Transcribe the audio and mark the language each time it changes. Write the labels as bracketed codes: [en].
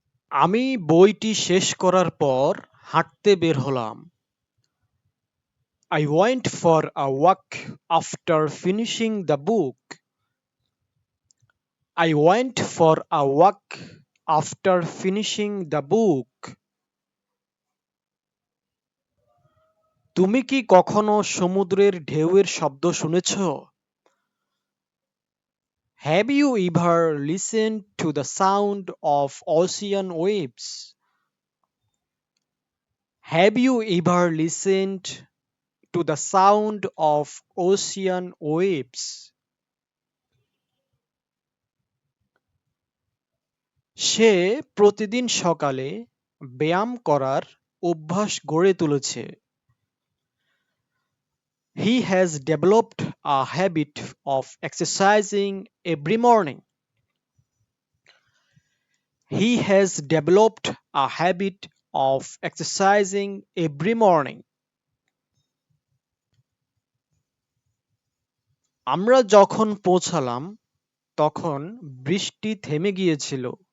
[bn] আমি বইটি শেষ করার পর হাঁটতে বের হলাম। [en] I went for a walk after finishing the book. I went for a walk after finishing the book. [bn] তুমি কি কখনো সমুদ্রের ঢেউয়ের শব্দ শুনেছ? [en] Have you ever listened to the sound of ocean waves? Have you ever listened to the sound of ocean waves? [bn] সে প্রতিদিন সকালে ব্যায়াম করার অভ্যাস গড়ে তুলেছে। [en] He has developed a habit of exercising every morning. He has developed a habit of exercising every morning. [bn] আমরা যখন পৌঁছালাম তখন বৃষ্টি থেমে গিয়েছিল।